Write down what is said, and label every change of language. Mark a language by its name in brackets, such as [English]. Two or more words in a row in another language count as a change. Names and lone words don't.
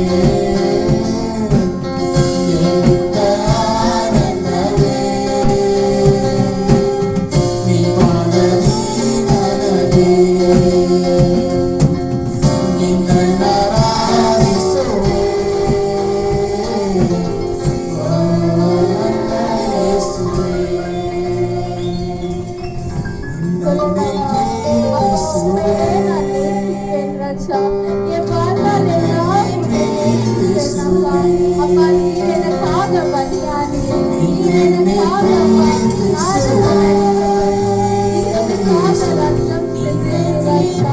[Kannada] ಎಂಥ ಆನಂದವೇ ನಿನ್ನಾಗಲಿ ನನಗೆ ನಿನ್ನರಾಧಿಸುವೆ ನನ್ನ ಯೇಸುವೆ ನಿನ್ನನ್ನೇ ಪ್ರೀತಿಸುವೆ [Tamil] நான் நேசிப்பேன் ராஜா. என் வாழ்நாள் எல்லாம் உம்மை நேசிப்பேன் அப்பா. அப்பா, நீர் எனக்காக பலியானீர். நீர் எனக்காக அப்பா, ஆண்டவரே, நீர் எனக்காக ரத்தம் சிந்தினீர் ராஜா.